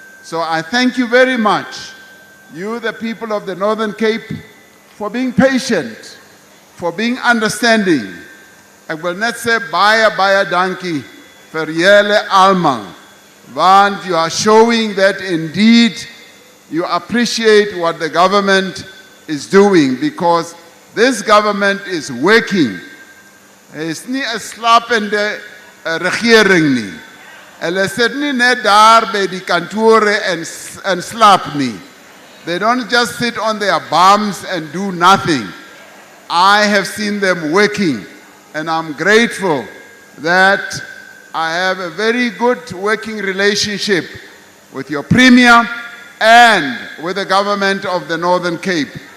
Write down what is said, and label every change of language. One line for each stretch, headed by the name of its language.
English: So I thank you very much, you the people of the Northern Cape, for being patient, for being understanding. I will not say
Afrikaans: baie dankie vir julle almal, want
English: you are showing that indeed you appreciate what the government is doing, because this government is working. It's
Afrikaans: nie 'n slapende regering nie. Hulle sit nie net daar by die kantore en slaap nie.
English: They don't just sit on their bums and do nothing. I have seen them working, and I'm grateful that I have a very good working relationship with your Premier and with the government of the Northern Cape.